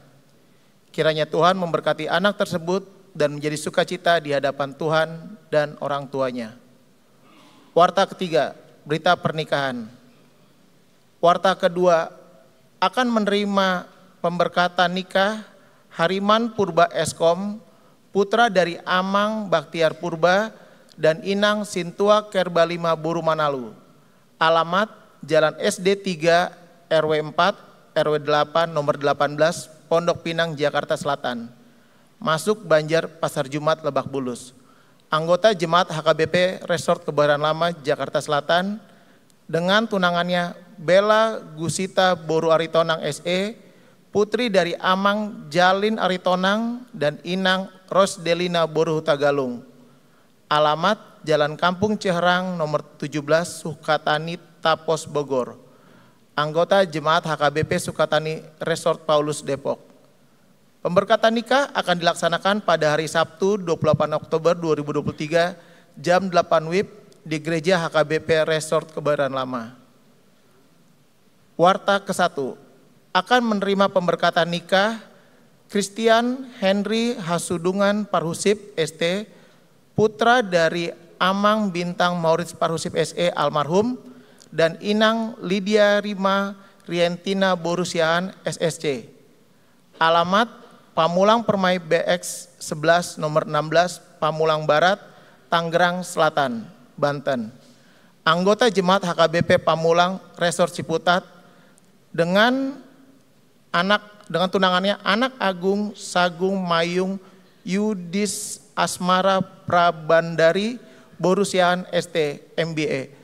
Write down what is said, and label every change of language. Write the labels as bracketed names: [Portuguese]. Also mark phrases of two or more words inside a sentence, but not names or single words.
[Indonesian] Kiranya Tuhan memberkati anak tersebut dan menjadi sukacita di hadapan Tuhan dan orang tuanya. Warta ketiga, berita pernikahan. Warta kedua, akan menerima pemberkatan nikah Hariman Purba Eskom, putra dari Amang Baktiar Purba dan Inang Sintua Kerba 5 Buru Manalu. Alamat Jalan SD 3 RW 4 RW 8 nomor 18 Pondok Pinang Jakarta Selatan. Masuk Banjar Pasar Jumat Lebak Bulus. Anggota Jemaat HKBP Resort Kebayoran Lama Jakarta Selatan dengan tunangannya Bella Gusita Boru Aritonang SE, putri dari Amang Jalin Aritonang dan Inang Rosdelina Boru Tagalung. Alamat Jalan Kampung Ciherang nomor 17 Sukatani Tapos Bogor. Anggota Jemaat HKBP Sukatani Resort Paulus Depok. Pemberkatan nikah akan dilaksanakan pada hari Sabtu 28 Oktober 2023 jam 8 WIB di Gereja HKBP Resort Kebayoran Lama. Warta ke-1, akan menerima pemberkatan nikah Christian Henry Hasudungan Parhusip ST, putra dari Amang Bintang Maurits Parhusip SE almarhum, dan Inang Lydia Rima Rientina Borusiaan SSC. Alamat Pamulang Permai BX 11 nomor 16 Pamulang Barat, Tangerang Selatan, Banten. Anggota Jemaat HKBP Pamulang Resort Ciputat dengan tunangannya Anak Agung Sagung Mayung Yudis Asmara Prabandari Borusiaan ST MBA.